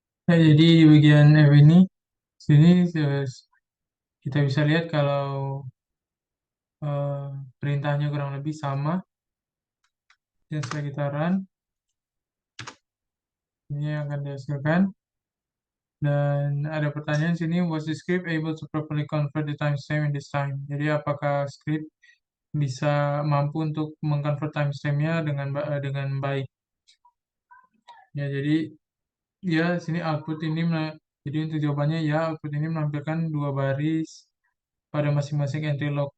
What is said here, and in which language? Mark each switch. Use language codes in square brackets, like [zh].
[id] Nah, jadi di bagian F ini, sini kita bisa lihat kalau eh, perintahnya kurang lebih sama. Dan setelah kita run, ini yang akan dihasilkan. Dan ada pertanyaan sini, [en] was the script able to properly convert the timestamp in this time? [id] Jadi apakah script bisa mampu untuk mengconvert timestamp-nya dengan baik? Ya, jadi ya sini output ini jadi untuk jawabannya ya output ini menampilkan dua baris pada masing-masing entry log.